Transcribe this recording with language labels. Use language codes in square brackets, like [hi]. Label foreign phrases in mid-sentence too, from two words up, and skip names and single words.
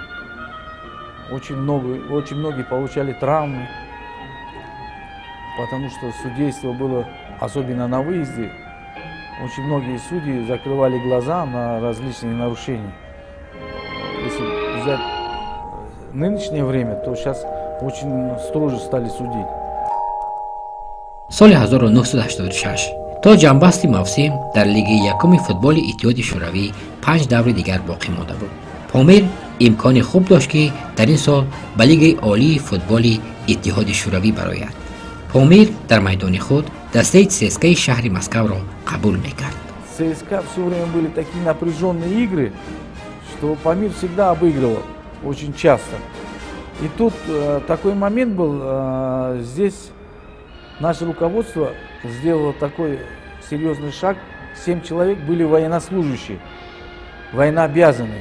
[ru] Очень многие получали травмы, потому что судейство было, особенно на выезде, очень многие судьи закрывали глаза на различные нарушения. Если взять нынешнее время, то сейчас очень строже стали судить. [tg] соли 1986 то ҷанбасти мавсим дар лигаи якуми футболи иттиҳоди шӯравӣ 5 даври дигар боқӣ монда буд. Помир имкони хуб дошт ки дар ин сол ба лигаи олии футболи иттиҳоди шӯравӣ барояд. Помир дар майдони худ дастаи ЦСКАи шаҳри Москваро қабул мекард. [ru] ЦСКА все время были такие напряженные игры, что Памир всегда обыгрывал, очень часто. И тут такой момент был, здесь наше руководство сделало такой серьезный шаг. 7 человек были военнослужащие, военнообязанные.